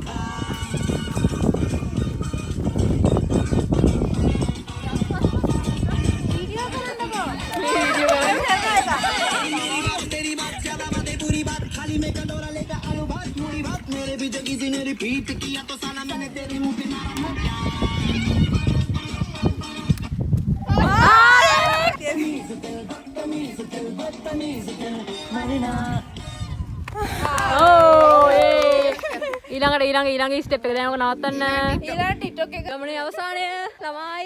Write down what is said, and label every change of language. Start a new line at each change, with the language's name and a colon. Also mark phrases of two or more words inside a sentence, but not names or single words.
Hindi: तेरी बात ज्यादा बातें पूरी बात खाली में कटोरा लेकर आलू भात पूरी भात मेरे भी जो किसी ने रिपीट किया तो साला मैंने तेरे मुंह पे मारा मोटा
Sinhala: ඊළඟ ස්ටෙප් එක දැන් ඔක නවත්තන්න. ඊළඟ ටික්ටොක් එක ගමනේ අවසානය ළමයි.